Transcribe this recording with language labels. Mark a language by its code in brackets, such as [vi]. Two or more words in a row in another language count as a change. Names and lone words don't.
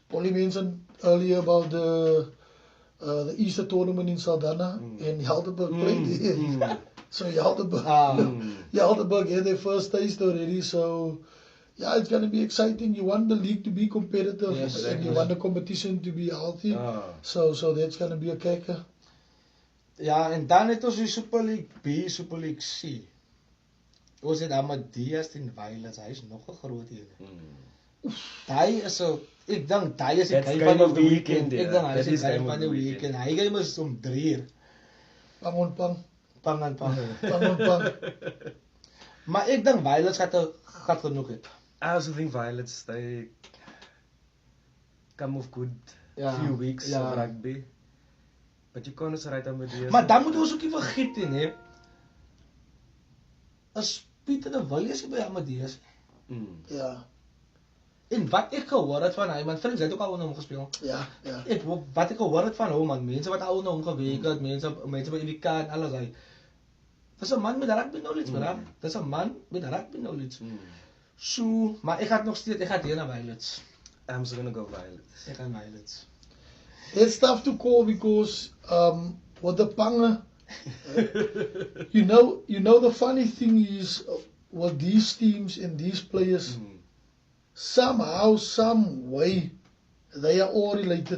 [en] Polly mentioned earlier about the Easter tournament in Saldanha, and Helderberg played there. So Helderberg had their first taste already. So yeah, it's gonna be exciting. You want the league to be competitive, Yes, and you want the competition to be healthy. So that's gonna be a kicker. [af] Ja, en dan het ons die Super League B, Super League C. Ons het Amadeus teen Violets, hy is nog 'n groot een. Daai is so, ek dink daai is die [en] That's game [af] game van [en] of [af] die [en] the weekend. [af] weekend, Ek ja. dink hy [en] That is [af] is die game [en] game [af] van [en] of [af] die [en] the weekend. [af] Hy game is om 3 uur. Pang on pang, Pang en pang. pang on pang. Maar ek dink Violets gaat genoeg het. [en] I also think Violets, they come off good few weeks of rugby. But you can't also write Amadeus. [af] Maar dan moet ons ook nie vergeet nie. As Pieter de Villiers by Amadeus. [en] Yeah. [af] En wat ek gehoor het van hy, man, vriend, hy het ook al onder hom gespeel. Ja. Wat ek gehoor het van hom, man, mense wat al onder hom gewerk het, mense by UWK en alles, hy. Dis 'n man met [en] rugby knowledge, [af] man. Dis 'n man met [en] rugby knowledge. [af] So, maar ek gaan hier na Violets. [en] I'm just gonna go Violets. [af] Ek gaan Violets. [en] It's tough to call because with the Panga, you know the funny thing is with these teams and these players, somehow, some way, they are all related.